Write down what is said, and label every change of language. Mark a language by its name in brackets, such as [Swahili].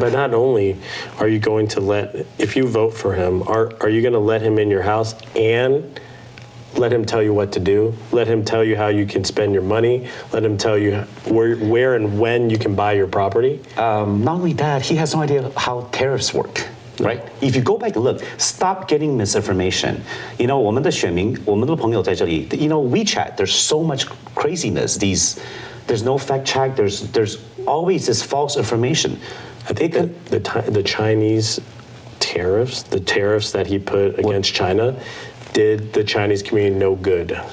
[English] But not only are you going to if you vote for him, are you going to let him in your house and let him tell you what to do? Let him tell you how you can spend your money? Let him tell you where and when you can buy your property? Not only that, he has no idea how tariffs work. Right? If you go back and look, stop getting misinformation. [Chinese] 我们的选民，我们的朋友在这里。 [English] WeChat, there's so much craziness. There's no fact check. There's always this false information. I think the Chinese tariffs, the tariffs that he put against China, did the Chinese community no good.